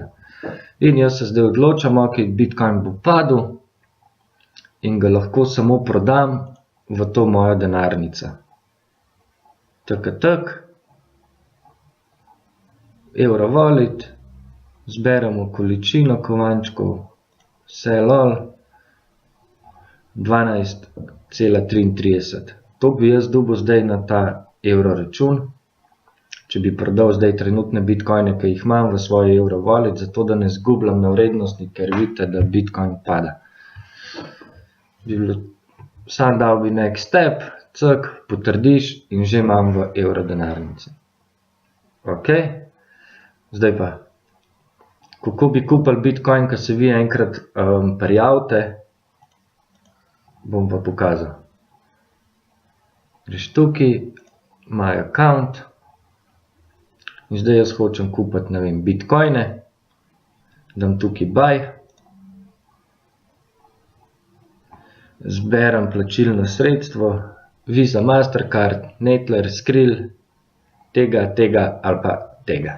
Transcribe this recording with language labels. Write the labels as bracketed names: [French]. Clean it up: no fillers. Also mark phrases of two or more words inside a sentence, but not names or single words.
[Slovenian] In jaz se zdaj odločam, ok, Bitcoin bo padel in ga lahko samo prodam v to mojo denarnico. Tak, Eurowallet, zberemo količino kovančkov, [English] sell all, 12,33. [Slovenian] To bi jaz dobil zdaj na ta evro račun, če bi prodal zdaj trenutne bitcoine, ki jih imam v svoji Eurowallet, zato da ne zgubljam na vrednosti, ker vidite, da bitcoin pada. Sam dal bi [English] next step, [Slovenian] cak, potrdiš in že imam v evro denarnici. Ok, zdaj pa, kako bi kupili bitcoin, ko se vi enkrat prijavite, bom pa pokazal. Greš tukaj, [English] my account, [Slovenian] in zdaj jaz hočem kupiti, ne vem, bitcoine, dam tukaj buy, zberem plačilno sredstvo, Visa, Mastercard, Neteller, Skrill, tega ali pa tega.